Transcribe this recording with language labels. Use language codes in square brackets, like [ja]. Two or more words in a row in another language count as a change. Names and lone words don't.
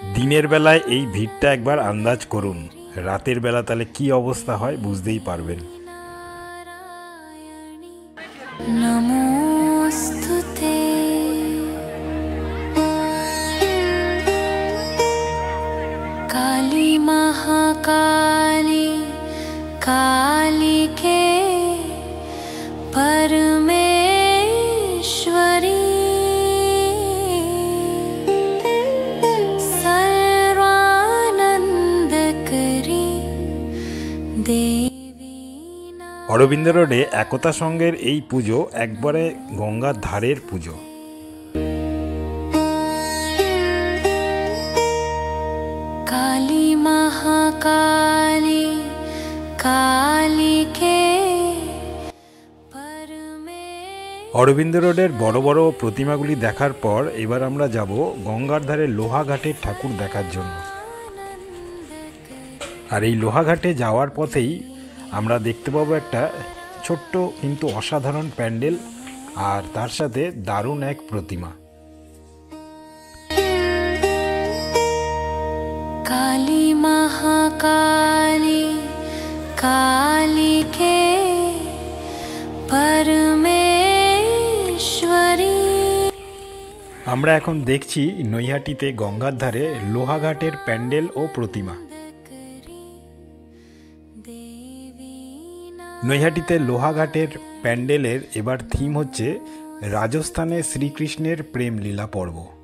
[bn] দিনের বেলায় এই ভিড়টা একবার আন্দাজ করুন, রাতের বেলা তাহলে কি অবস্থা হয় বুঝতেই পারবেন। নমোস্তুতে। [sa] काली महाकाली कालिके परमेश्वरी सर्वानंदकरी देवी। [bn] অরবিন্দ রোডে একতা সংঘের এই পুজো একবারে গঙ্গার ধারের পুজো। [sa] काली महाकाली कालिके परमेश्वरी। [bn] অরবিন্দ রোডের বড় বড় প্রতিমাগুলি দেখার পর এবার আমরা যাব গঙ্গার ধারে লোহাঘাটের ঠাকুর দেখার জন্য। আর এই লোহাঘাটে যাওয়ার পথেই আমরা দেখতে পাবো একটা ছোট্ট কিন্তু অসাধারণ প্যান্ডেল আর তার সাথে দারুণ এক প্রতিমা। [sa] काली महाकाली कालिके परमेश्वरी। [bn] আমরা এখন দেখছি নৈহাটিতে গঙ্গার ধারে লোহাঘাটের প্যান্ডেল ও প্রতিমা। নৈহাটিতে লোহাঘাটের প্যান্ডেলের এবার থিম হচ্ছে রাজস্থানে শ্রীকৃষ্ণের প্রেম লীলা পর্ব।